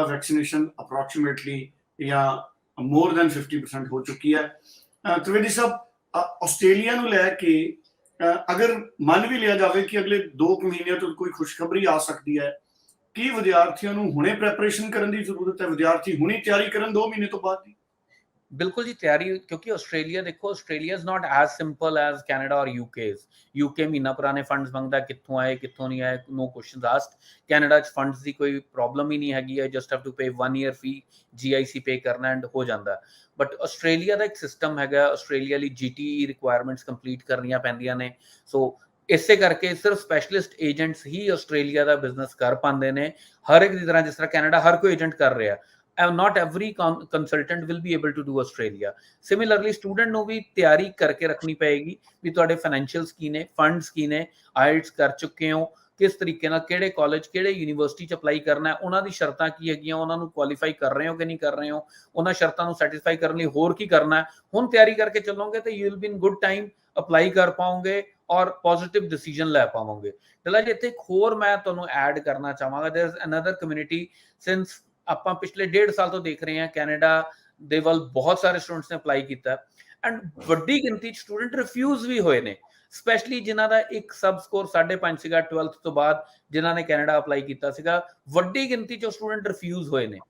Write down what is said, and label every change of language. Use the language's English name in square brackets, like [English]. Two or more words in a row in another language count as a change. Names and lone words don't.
[Punjabi] ਵੈਕਸੀਨੇਸ਼ਨ ਅਪਰੋਕਸੀਮੇਟਲੀ ਜਾਂ [English] more than [Punjabi] 50% ਹੋ ਚੁੱਕੀ ਹੈ। त्रिवेदी साहब, ਆਸਟ੍ਰੇਲੀਆ ਨੂੰ ਲੈ ਕੇ ਅਗਰ ਮੰਨ ਵੀ ਲਿਆ ਜਾਵੇ ਕਿ ਅਗਲੇ 2 ਮਹੀਨਿਆਂ ਤੋਂ ਕੋਈ ਖੁਸ਼ਖਬਰੀ ਆ ਸਕਦੀ ਹੈ, ਕੀ ਵਿਦਿਆਰਥੀਆਂ ਨੂੰ ਹੁਣੇ ਪ੍ਰੈਪਰੇਸ਼ਨ ਕਰਨ ਦੀ ਜ਼ਰੂਰਤ ਹੈ? ਵਿਦਿਆਰਥੀ ਹੁਣੇ ਤਿਆਰੀ ਕਰਨ 2 ਮਹੀਨੇ ਤੋਂ ਬਾਅਦ ਦੀ? ਬਿਲਕੁਲ ਜੀ ਤਿਆਰੀ, ਕਿਉਂਕਿ ਆਸਟ੍ਰੇਲੀਆ ਦੇਖੋ, ਆਸਟ੍ਰੇਲੀਆ [English] is not as simple as [Punjabi] ਕੈਨੇਡਾ ਔਰ ਯੂਕੇ। ਯੂਕੇ ਮਹੀਨਾ ਪੁਰਾਣੇ ਫੰਡਸ ਮੰਗਦਾ, ਕਿੱਥੋਂ ਆਏ ਕਿੱਥੋਂ ਨਹੀਂ ਆਏ, [English] no questions asked. [Punjabi] ਕੈਨੇਡਾ 'ਚ ਫੰਡਸ ਕੀ ਕੋਈ ਪ੍ਰੌਬਲਮ ਹੀ ਨਹੀਂ ਹੈਗੀ, [English] just have to pay 1 year fee, [Punjabi] ਜੀਆਈਸੀ ਪੇ ਕਰਨਾ ਐਂਡ ਹੋ ਜਾਤਾ। ਬਟ ਆਸਟ੍ਰੇਲੀਆ ਕਾ ਇੱਕ ਸਿਸਟਮ ਹੈਗਾ, ਆਸਟ੍ਰੇਲੀਆ ਲਈ [English] GTE requirements complete [Punjabi] ਕਰਨੀਆਂ ਪੈਂਦੀਆਂ ਨੇ। सो ਇਸੇ ਕਰਕੇ ਸਿਰਫ ਸਪੈਸ਼ਲਿਸਟ ਏਜੰਟਸ ਹੀ ਆਸਟ੍ਰੇਲੀਆ ਦਾ ਬਿਜ਼ਨਸ ਕਰ ਪਾਉਂਦੇ ਨੇ, ਹਰ ਇੱਕ ਦੀ ਤਰ੍ਹਾਂ ਜਿਸ ਤਰ੍ਹਾਂ ਕੈਨੇਡਾ ਹਰ ਕੋਈ ਏਜੰਟ ਕਰ ਰਿਹਾ। [English] not every consultant will be able to do Australia। Similarly student [Punjabi] ਨੂੰ ਵੀ ਤਿਆਰੀ ਕਰਕੇ ਰੱਖਣੀ ਪਏਗੀ ਵੀ ਤੁਹਾਡੇ ਫਾਈਨੈਂਸ਼ੀਅਲਸ ਕੀ ਨੇ, ਫੰਡਸ ਕੀ ਨੇ, ਆਇਲਟਸ ਕਰ ਚੁੱਕੇ ਹੋ, ਕਿਸ ਤਰੀਕੇ ਨਾਲ ਕਿਹੜੇ ਕਾਲਜ ਕਿਹੜੇ ਯੂਨੀਵਰਸਿਟੀ 'ਚ ਅਪਲਾਈ ਕਰਨਾ ਹੈ, ਉਹਨਾਂ ਦੀ ਸ਼ਰਤਾਂ ਕੀ ਹੈਗੀਆਂ, ਉਹਨਾਂ ਨੂੰ ਕੁਆਲੀਫਾਈ ਕਰ ਰਹੇ ਹੋ ਕਿ ਨਹੀਂ ਕਰ ਰਹੇ ਹੋ, ਉਹਨਾਂ ਸ਼ਰਤਾਂ ਨੂੰ ਸੈਟੀਸਫਾਈ ਕਰਨ ਲਈ ਹੋਰ ਕੀ ਕਰਨਾ ਹੈ। ਹੁਣ ਤਿਆਰੀ ਕਰਕੇ ਚੱਲੋਗੇ ਤਾਂ [English] you will be in good time, [Punjabi] ਅਪਲਾਈ ਕਰ ਪਾਓਗੇ ਔਰ [English] positive decision [Punjabi] ਲੈ ਪਾਵੋਗੇ। ਚਲਾ ਜੀ ਇੱਥੇ ਇੱਕ ਹੋਰ ਮੈਂ ਤੁਹਾਨੂੰ ਐਡ ਕਰਨਾ ਚਾਹਾਂਗਾ। [English] there is another community [Punjabi] ਸਿੰਸ ਆਪਾਂ ਪਿਛਲੇ 1.5 ਸਾਲ ਤੋਂ ਦੇਖ ਰਹੇ ਹਾਂ ਕੈਨੇਡਾ ਦੇ ਵੱਲ ਬਹੁਤ ਸਾਰੇ ਸਟੂਡੈਂਟਸ ਨੇ ਅਪਲਾਈ ਕੀਤਾ ਐਂਡ ਵੱਡੀ ਗਿਣਤੀ ਚ [English] student refuse [Punjabi] ਵੀ ਹੋਏ ਨੇ। ਸਪੈਸ਼ਲੀ ਜਿਨ੍ਹਾਂ ਦਾ ਇੱਕ [English] sub score [Punjabi] 5.5 ਸੀਗਾ 12th ਤੋਂ ਬਾਅਦ, ਜਿਨ੍ਹਾਂ ਨੇ ਕੈਨੇਡਾ ਅਪਲਾਈ ਕੀਤਾ ਸੀਗਾ, ਵੱਡੀ ਗਿਣਤੀ 'ਚ [English] student refuse [Punjabi] ਹੋਏ ਨੇ।